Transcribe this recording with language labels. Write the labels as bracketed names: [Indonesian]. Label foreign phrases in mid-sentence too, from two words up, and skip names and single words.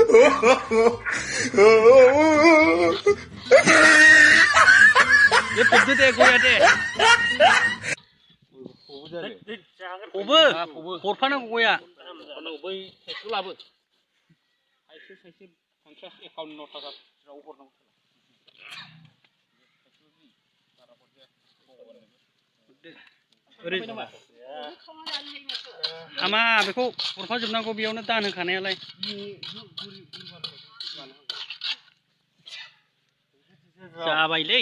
[Bodo] ये फबदो दे गया दे फबो हरफानांगौ गया बै साइकेल लाबो साइकेल 50 51 थाखायाव हरनांगौ ओरै हामा बेखौ हरफाजोबनांगौ बेयावनो दान होखानायालाय जाबायलै